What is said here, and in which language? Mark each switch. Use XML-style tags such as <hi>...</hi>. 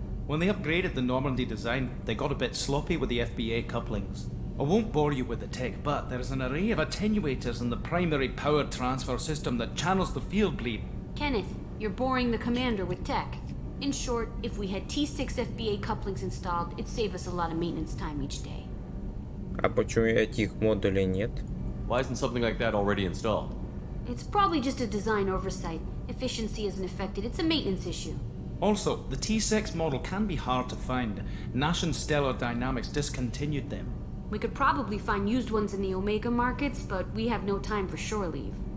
<en>When they upgraded the Normandy design, they got a bit sloppy with the FBA couplings. I won't bore you with the tech, but there is an array of attenuators in the primary power transfer system that channels the field bleed. Kenneth, you're boring the commander with tech. In short, if we had T6 FBA couplings installed, it'd save us a lot of maintenance time each day.</en> <ru>А почему этих модулей нет?</ru> <en>Why isn't something like that already installed? It's probably just a design oversight. Efficiency isn't affected, it's a maintenance issue. Also, the T6 model can be hard to find. Nash and Stellar Dynamics discontinued them. We could probably find used ones in the Omega markets, but we have no time for shore leave.</en>